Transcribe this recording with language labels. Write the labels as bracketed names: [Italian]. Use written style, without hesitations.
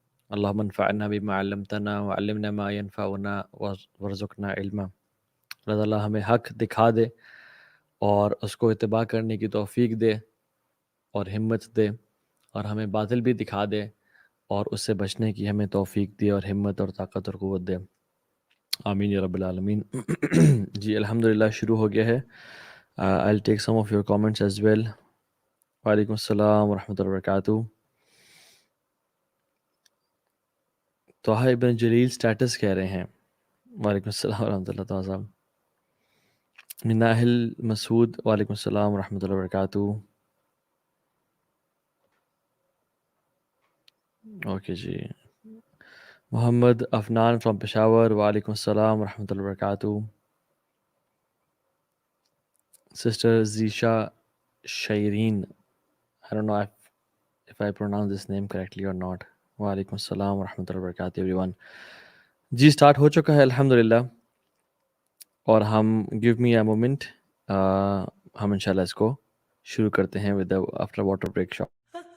[Arabic] اللہم انفعنا بما علمتنا وعلمنا ما ینفعنا وارزقنا علما. [Urdu] اللہ تعالیٰ ہمیں حق دکھا دے اور اس کو اتباع کرنے کی توفیق دے اور ہمت دے، اور ہمیں باطل بھی دکھا دے اور اس سے بچنے کی ہمیں توفیق دے اور ہمت اور طاقت اور قوت دے. آمین یا رب العالمین. جی الحمدللہ شروع ہو گیا ہے. [English] I'll take some of your comments as well. [Arabic] وعلیکم السلام ورحمۃ اللہ وبرکاتہ. [Urdu] طاہر ابن جلیل سٹیٹس کہہ رہے ہیں. [Arabic] وعلیکم السلام ورحمۃ اللہ تعالیٰ صاحب. مناہل مسعود وعلیکم السلام ورحمۃ اللہ وبرکاتہ. [Urdu] Okay جی. Muhammad Afnan from Peshawar [Arabic] وعلیکم السلام ورحمۃ اللہ وبرکاتہ. [English] Sister Zeesha Shireen, I don't know if I pronounce this name correctly or not. [Arabic] وعلیکم السلام ورحمۃ اللہ وبرکاتہ [English] Everyone. [Urdu] جی اسٹارٹ ہو چکا ہے الحمدللہ, اور ہم [English] give me a moment, [Urdu] ہم انشاءاللہ اس کو شروع کرتے ہیں [English] With after water break shot.